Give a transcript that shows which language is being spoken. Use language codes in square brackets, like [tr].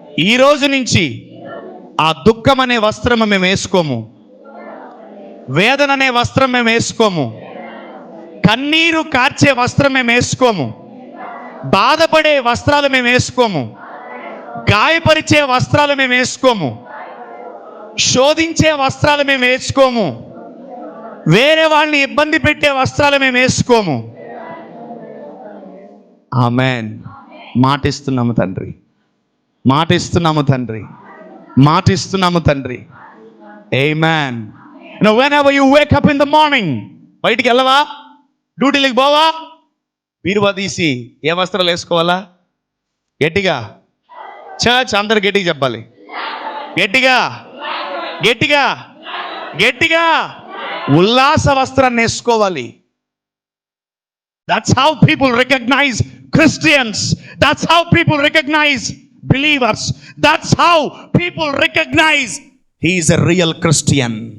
[te] ఈ రోజు నుంచి ఆ దుఃఖం అనే వస్త్రం మేము వేసుకోము, వేదన అనే వస్త్రం మేము వేసుకోము, కన్నీరు కార్చే వస్త్రం మేము వేసుకోము, బాధపడే వస్త్రాలు మేము వేసుకోము, గాయపరిచే వస్త్రాలు మేము వేసుకోము, శోధించే వస్త్రాలు మేము వేసుకోము, వేరే వాళ్ళని ఇబ్బంది పెట్టే వస్త్రాలు మేము వేసుకోము. ఆమేన్. మాటిస్తున్నాము తండ్రి, మాటిస్తున్నాము తండ్రి, మాటిస్తున్నాము తండ్రి. ఆమేన్. [en] Whenever you wake up in the morning, [te] బయటికి వెళ్ళవా? డ్యూటీలకు పోవా? బీరువా తీసి ఏ వస్త్రాలు వేసుకోవాలా? గట్టిగా చర్చ్ అందరు గట్టిగా చెప్పాలి. గట్టిగా గట్టిగా గట్టిగా ఉల్లాస వస్త్రాన్ని వేసుకోవాలి. [en] That's how people recognize Christians. That's how people recognize believers. That's how people recognize he is a real Christian.